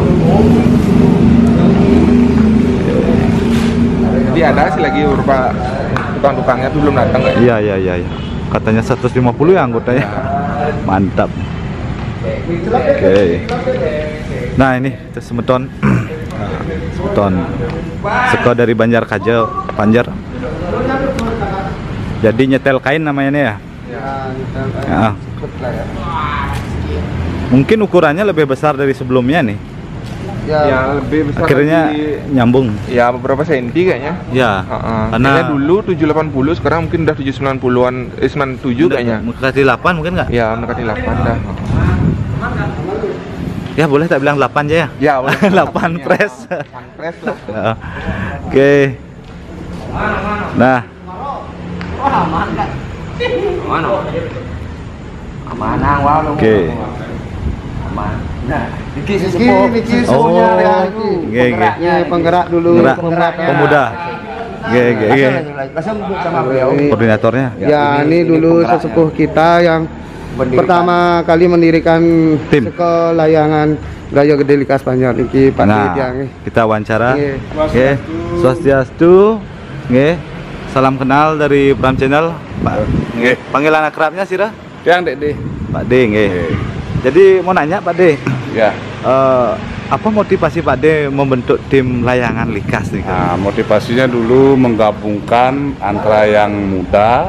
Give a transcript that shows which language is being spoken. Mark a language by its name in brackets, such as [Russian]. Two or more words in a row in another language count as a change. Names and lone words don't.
[Indonesian] Jadi ada sih lagi beberapa tukang-tukangnya tuh belum datang kayak. Iya. Katanya 150 ya anggotanya. Mantap. Oke. Nah ini itu semeton. Semeton seko dari Banjar Kajo, Banjar. Jadi nyetel kain namanya nih ya. Ya. Ikut lah ya. Mungkin ukurannya lebih besar dari sebelumnya nih. Ya lebih besar Akhirnya lagi. nyambung. Ya beberapa senti kayaknya. Ya. Karena dulu 780, sekarang mungkin udah 790-an, 97 kayaknya. Mendekati 8 mungkin nggak? Ya mendekati 8 dah. Ya boleh tak bilang 8 aja ya? Ya boleh. 8 press. 8 press lah. Oke. Nah, [Balinese] Amanang wae. [Indonesian] oke. Aman. Nah, Niki Niki sesepuh. sepuhnya Oh, ya, Niki. [Balinese] nggih, nggih. [Indonesian] Ya, penggerak dulu. Gerak Penggeraknya. pemuda. [Balinese] Nggih, nggih, nggih. [Indonesian] Langsung sama beliau. Koordinatornya. Ya, ini dulu sesepuh kita yang pertama kali mendirikan Tim. sekolah layangan Gayo Gede Likas Banjar Niki Pak Nah, Diang. kita wawancara. Nggih. Oke, Swastiastu. Nggih. Salam kenal dari Pram Channel, Pak. Nggih. Panggilan akrabnya sira? Yang Dek De. Pak D, nggih. Jadi mau nanya Pak D, Ya, apa motivasi Pak D membentuk tim layangan Likas nih? nah, motivasinya dulu menggabungkan antara yang muda